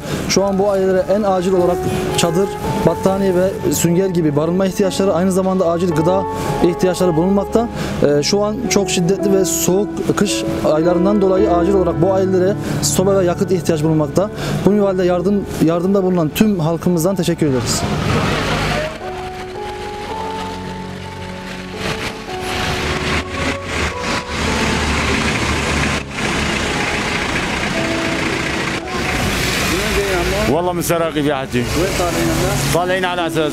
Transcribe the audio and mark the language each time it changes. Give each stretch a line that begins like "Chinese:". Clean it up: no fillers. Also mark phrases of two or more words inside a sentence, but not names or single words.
Turkish: Şu an bu ailelere en acil olarak çadır, battaniye ve sünger gibi barınma ihtiyaçları, aynı zamanda acil gıda ihtiyaçları bulunmakta. Şu an çok şiddetli ve soğuk kış aylarından dolayı acil olarak bu ailelere soba ve yakıt ihtiyaç bulunmakta. Bu minvalde yardımda bulunan tüm halkımızdan teşekkür ederiz.
Arabic: والله من سراقيب يا حجي. وين طالعين هلا؟ طالعين على اساس.